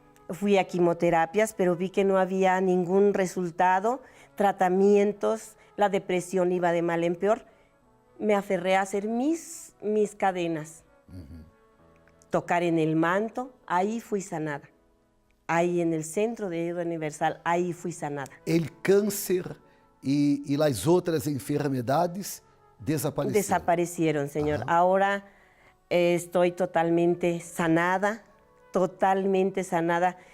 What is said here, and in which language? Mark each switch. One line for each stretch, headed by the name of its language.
Spanish: Fui a quimioterapias, pero vi que no había ningún resultado, tratamientos, la depresión iba de mal en peor. Me aferré a hacer mis cadenas, tocar en el manto, ahí fui sanada. Ahí en el centro de ayuda universal, ahí fui sanada.
Portuguese: El câncer e as outras enfermedades desapareceram.
Spanish: Desaparecieron, Señor. Ahora estoy totalmente sanada, totalmente sanada.